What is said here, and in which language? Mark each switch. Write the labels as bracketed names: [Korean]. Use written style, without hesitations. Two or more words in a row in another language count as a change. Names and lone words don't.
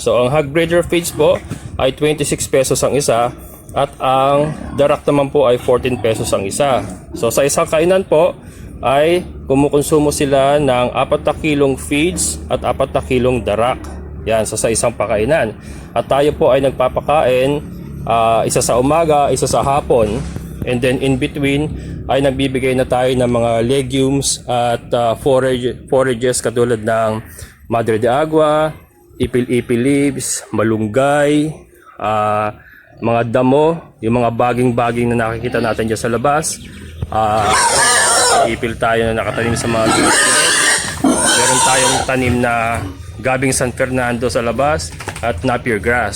[Filipino] So ang [English] hog breeder feeds [Filipino] po ay 26 pesos ang isa at ang darak naman po ay 14 pesos ang isa. So sa isang kainan po ay kumukonsumo sila ng 4 kilong feeds at 4 kilong darak. Yan, so sa isang pakainan. At tayo po ay nagpapakain isa sa umaga, isa sa hapon, [English] and then in between [Filipino] ay nagbibigay na tayo ng mga legumes at forages katulad ng madre de agua, ipil-ipil leaves, malunggay, mga damo, yung mga baging-baging na nakikita natin dyan sa labas. Ipil tayo na nakatanim sa mga gilid. Meron tayong tanim na gabing San Fernando sa labas at Napier grass.